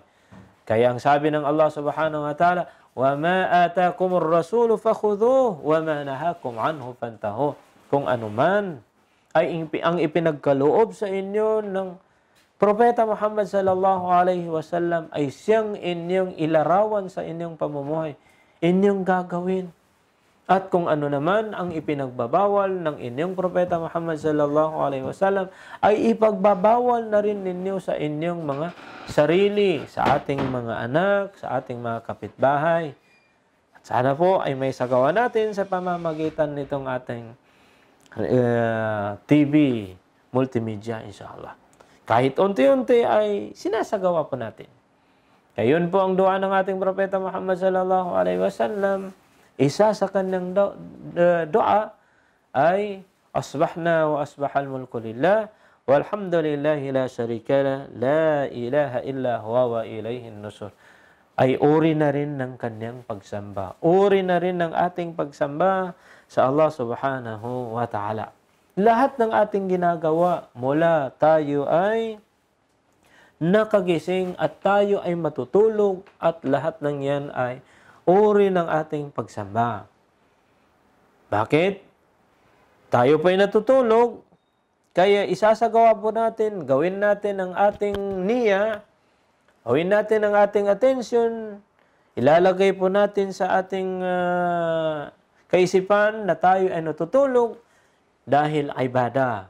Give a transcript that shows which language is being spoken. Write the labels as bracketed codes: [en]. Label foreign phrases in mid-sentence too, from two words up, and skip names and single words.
[tl] Kaya ang sabi ng Allah [ar] سبحانه وتعالى, وَمَا آتَاكُمُ الرَّسُولُ فَخُذُوهُ وَمَا نَهَاكُمْ عَنْهُ فَانْتَهُوا. [tl] Kung anuman ay ang ipinagkaloob sa inyo ng Propeta Muhammad [ar] صلى الله عليه وسلم [tl] ay siyang inyong ilarawan sa inyong pamumuhay, inyong gagawin. At kung ano naman ang ipinagbabawal ng inyong propeta Muhammad [ar] صلى الله عليه وسلم [tl] ay ipagbabawal na rin ninyo sa inyong mga sarili, sa ating mga anak, sa ating mga kapitbahay. At sana po ay may sagawa natin sa pamamagitan nitong ating TV, multimedia, inshallah. Kahit unti-unti ay sinasagawa po natin. Kaya yun po ang dua ng ating propeta Muhammad [ar] صلى الله عليه وسلم. [tl] Isa sa kanyang doa ay [ar] أصبحنا وأصبح الملك لله والحمد لله لا شريك له لا إله إلا هو وإليه النشور. [tl] Ay uri na rin ng kanyang pagsamba. Uri na rin ng ating pagsamba sa Allah [ar] سبحانه وتعالى. [tl] Lahat ng ating ginagawa mula tayo ay nakagising at tayo ay matutulog at lahat ng yan ay uri ng ating pagsamba. Bakit? Tayo pa ay natutulog, kaya isasagawa po natin, gawin natin ang ating niya, gawin natin ang ating attention, ilalagay po natin sa ating kaisipan na tayo ay natutulog dahil ibada.